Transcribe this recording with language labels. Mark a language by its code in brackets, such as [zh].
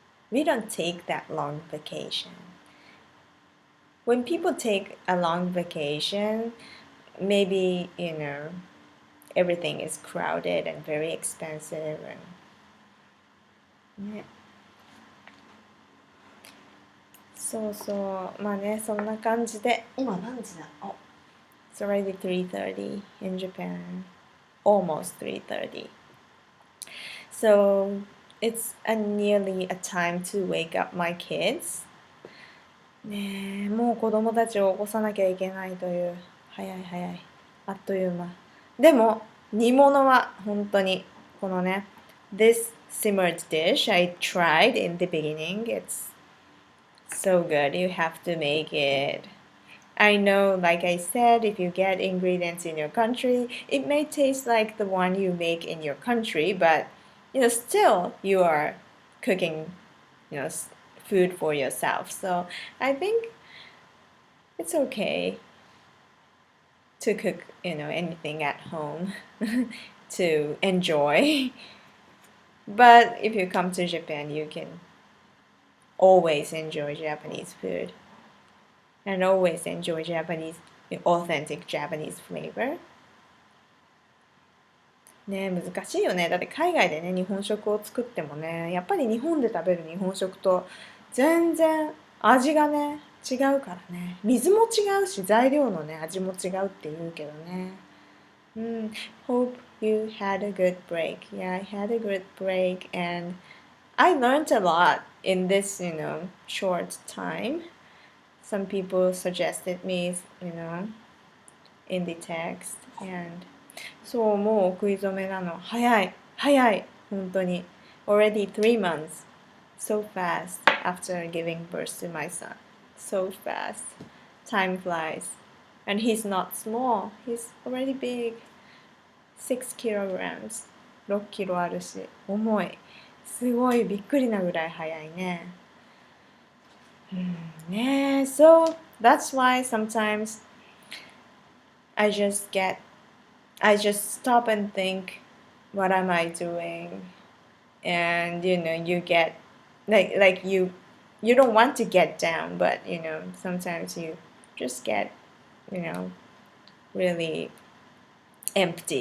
[en] We don't take that long vacation. When people take a long vacation, maybe, everything is crowded and very expensive and ね。 [ja] そうそう。まあね、そんな感じで。今何時だ？ [en] Oh, it's already 3:30 in Japan. Almost 3:30. So it's nearly a time to wake up my kids. [ja] ねえ、もう子供たちを起こさなきゃいけないという。早い早い。あっという間。でも、煮物は本当に、このね、 [en] This simmered dish I tried in the beginning. It's so good. You have to make it. I know, like I said, if you get ingredients in your country, it may taste like the one you make in your country, but still you are cooking, food for yourself. So I think it's okay to cook, anything at home to enjoy. But if you come to Japan, you can always enjoy Japanese food and always enjoy authentic Japanese flavor. [ja] ね、難しいよね。だって海外でね、日本食を作ってもね、やっぱり日本で食べる日本食と全然味がね、違うからね。水も違うし、材料のね、味も違うって言うけどね。 [en] Hope you had a good break. Yeah, I had a good break and I learned a lot in this, short time. Some people suggested me, in the text. And [ja] そう、もうお食い初めなの。早い、早い、本当に。 [en] Already 3 months. So fast after giving birth to my son. So fast. Time flies. And he's not small. He's already big. 6 kilograms. [ja] 6キロあるし、重い。すごいびっくりなぐらい早いね。 [en] ねえ、So that's why sometimes I just stop and think, what am I doing? And you get like you don't want to get down, but sometimes you just get really empty.